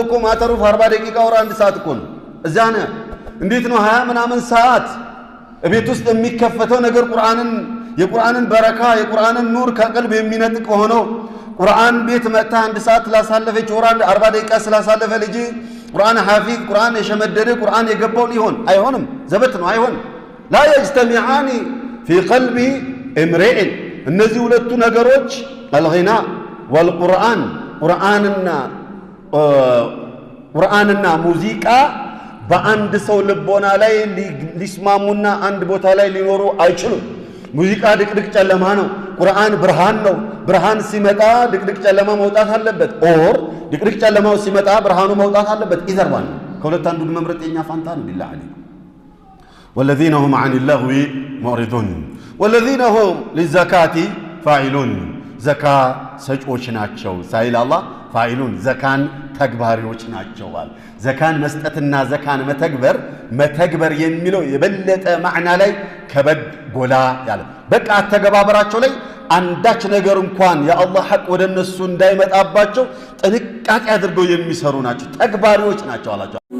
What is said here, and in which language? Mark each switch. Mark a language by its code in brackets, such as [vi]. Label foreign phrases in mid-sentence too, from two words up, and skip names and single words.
[am] እኮ ማተሩፍ 40 ደቂቃ ወራ 1 ሰዓት እኮ ነው። እዛነ እንዴት ነው 20 ምናምን ሰዓት ቤት ውስጥ የሚከፈተው ነገር የቁርአንን በረካ የቁርአንን ኑር ከቀልብ የሚነጥቅ ሆኖ ቁርአን ቤት መጣ 1 ሰዓት ላሳለፈች ወራ 40 ደቂቃ ስላሳለፈ ልጅ ቁርአን ሐፊዝ ቁርአን የሸመደደ ቁርአን የገባው አይሆንም። ዘበት ነው አይሆንም። [ar] لا يجتمعان في قلب امرئ [am] እነዚህ ሁለቱ ነገሮች [ar] الغناء والقرآن [am] ቁርአንና ሙዚቃ በአንድ ሰው ልቦና ላይ ሊስማሙና አንድ ቦታ ላይ ሊኖሩ አይችሉም። ሙዚቃ ድቅድቅ ጨለማ ነው፣ ቁርአን ብርሃን ነው። ብርሃን ሲመጣ ድቅድቅ ጨለማ መውጣት አለበት። ኦር ድቅድቅ ጨለማው ሲመጣ ብርሃኑ መውጣት አለበት። ይዘርባል። ከሁለት አንዱን መምረጥ የኛ ፋንታ ነው። [ar] بالله عليك والذين هم عن اللغو معرضون والذين هم للزكاة فاعلون [am] ዘካ ሰጪዎች ናቸው ሳይል አላህ ፋኢሉን ዘካን ተግባሪዎች ናቸዋል። ዘካን መስጠትና ዘካን መተግበር የሚለው የበለጠ ማዕና ላይ ከበድ ጎላ ያለ በቃ ተገባበራቸው ላይ አንዳች ነገር እንኳን የአላህ ሐቅ ወደ እነሱ እንዳይመጣባቸው ጥንቃቄ አድርገው የሚሰሩ ናቸው፣ ተግባሪዎች ናቸው አላቸው።